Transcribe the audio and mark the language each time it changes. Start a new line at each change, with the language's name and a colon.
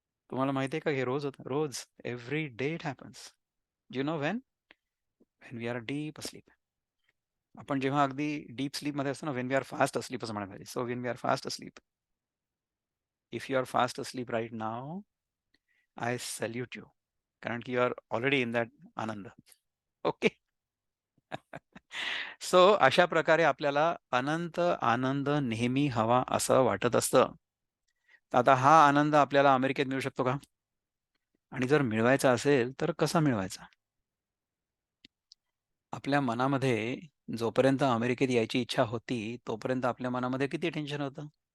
Marathi: तुम्हाला माहिती आहे का हे रोज होतं? रोज
English: Every day it happens. Do you know when? When we are deep asleep.
Marathi: आपण जेव्हा अगदी डीप स्लीपमध्ये असतो ना,
English: when we are fast asleep
Marathi: असं म्हणायला पाहिजे.
English: So when we are fast asleep, if you are fast asleep right now, I salute you.
Marathi: कारण की
English: You are already in that आनंद. Okay.
Marathi: So अशा प्रकारे आपल्याला अनंत आनंद नेहमी हवा असं वाटत असतं. तर आता हा आनंद आपल्याला अमेरिकेत मिळू शकतो का? आणि जर मिळवायचा असेल तर कसा मिळवायचा? आपल्या मनामध्ये जोपर्यंत अमेरिकेत यायची इच्छा होती, तोपर्यंत आपल्या मनामध्ये किती टेन्शन होतं?